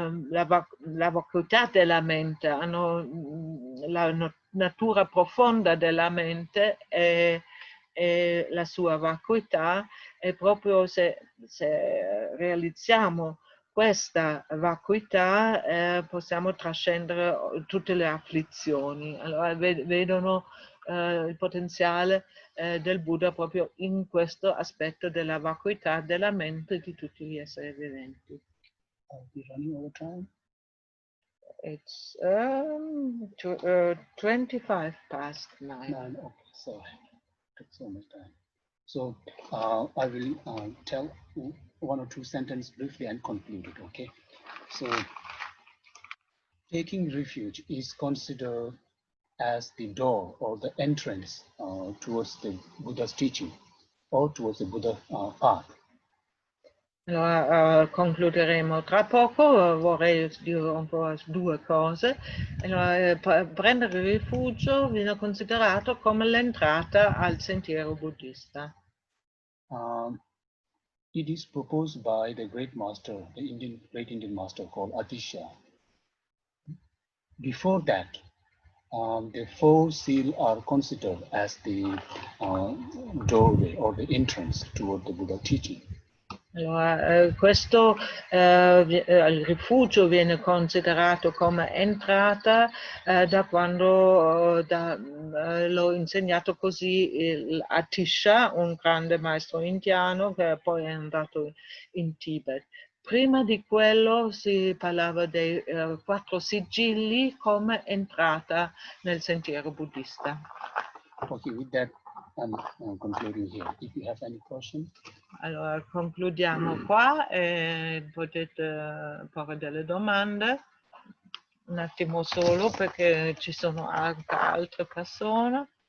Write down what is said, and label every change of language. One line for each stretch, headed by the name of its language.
Italian: la vacuità della mente, hanno la natura profonda della mente e la sua vacuità, e proprio se realizziamo questa vacuità possiamo trascendere tutte le afflizioni. Allora vedono il potenziale del Buddha proprio in questo aspetto della vacuità della mente di tutti gli esseri viventi.
English: Are we running over time? It's 25 past 9. Okay, so took so much time. So I will tell one or two sentences briefly and conclude it, okay? So taking refuge is considered as the door or the entrance towards the Buddha's teaching or towards the Buddha path.
Italian: Allora, concluderemo tra poco, vorrei dire un po' due cose. Allora, prendere rifugio viene considerato come l'entrata al sentiero buddista.
English: It is proposed by the great master, the great Indian master called Atisha. Before that, the four seals are considered as the doorway or the entrance toward the Buddha teaching.
Italian: Allora, questo il rifugio viene considerato come entrata da quando l'ho insegnato così Atisha, un grande maestro indiano che poi è andato in Tibet. Prima di quello si parlava dei 4 sigilli come entrata nel sentiero buddista.
English: Okay, with that, I'm concluding here. If you have any questions.
Italian: Allora, concludiamo qua e potete porre delle domande. Un attimo solo perché ci sono anche altre persone.